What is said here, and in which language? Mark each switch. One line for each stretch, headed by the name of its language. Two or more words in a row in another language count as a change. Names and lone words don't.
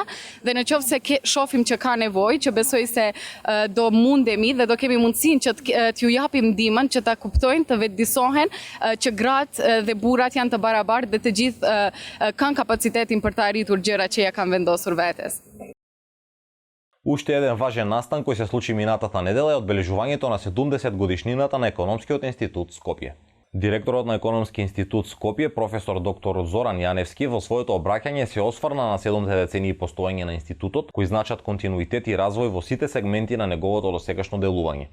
Albanian: Dhe në qoftë se shohim që ka nevojë, që besoj se do mundemi dhe do kemi mundësinë që t'ju japim ndihmën që ta kuptojnë, të vetëdijsohen që gratë dhe burrat janë të barabartë dhe të gjithë kanë kapacitetin për të arritur gjërat që ja kanë vendosur vetes.
Macedonian: Уште еден важен настан кој се случи минатата недела е одбележувањето на 70 годишнината на Економскиот институт Скопје. Директорот на Економски институт Скопје, професор доктор Зоран Јаневски, во своето обраќање се осврна на 7 децении постоење на институтот, кои значат континуитет и развој во сите сегменти на неговото досегашно делување.